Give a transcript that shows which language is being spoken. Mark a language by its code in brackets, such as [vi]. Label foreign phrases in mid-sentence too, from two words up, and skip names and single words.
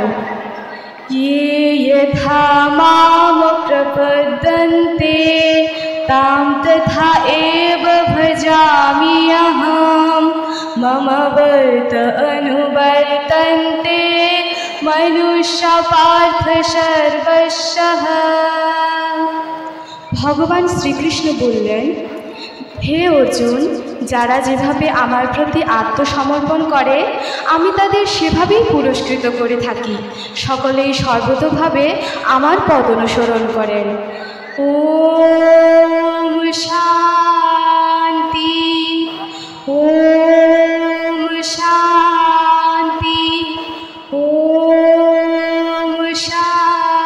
[sa] ये यथा माम प्रपद्यन्ते तां तथा एव भजामि अहम्। मम वर्त अनुवर्तन्ते मनुष्या पार्थ सर्वशः। [hi] भगवान श्रीकृष्ण बोलें, हे अर्जुन, [bn] যারা যেভাবে আমার প্রতি আত্মসমর্পণ করে আমি তাদের সেভাবেই পুরস্কৃত করে থাকি। সকলেই সর্বতোভাবে আমার পদ অনুসরণ করেন। ওম শান্তি, ওম শান্তি, ওম শান্তি।